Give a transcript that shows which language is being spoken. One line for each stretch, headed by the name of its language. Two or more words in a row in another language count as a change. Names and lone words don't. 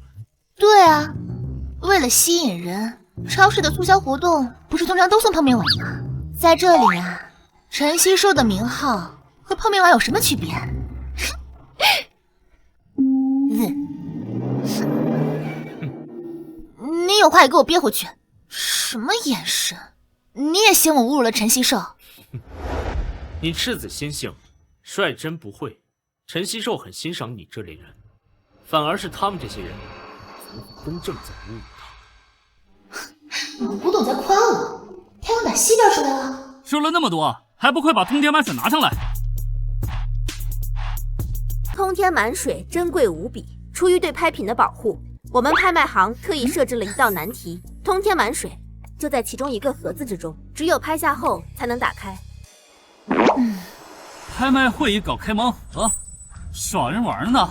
Chinese: 對啊，為了吸引人，超市的促銷活動不是通常都送泡麵碗嗎？在這裡啊，陳希壽的名號和泡麵碗有什麼區別？你有話也給我憋回去。什麼眼神？你也嫌我侮辱了陳希壽？你赤子心性，率真不會。陳希壽很欣賞你這類人，反而是他們這些人公正在侮辱他。你古董在誇我，他要哪西邊出來了？說了那麼多，還不快把通天滿水拿上來！通天滿水珍貴無比，出於對拍品的保護，我們拍賣行特意設置了一道難題：通天滿水就在其中一個盒子之中，只有拍下後才能打開。拍賣會也搞開盲盒，耍人玩呢？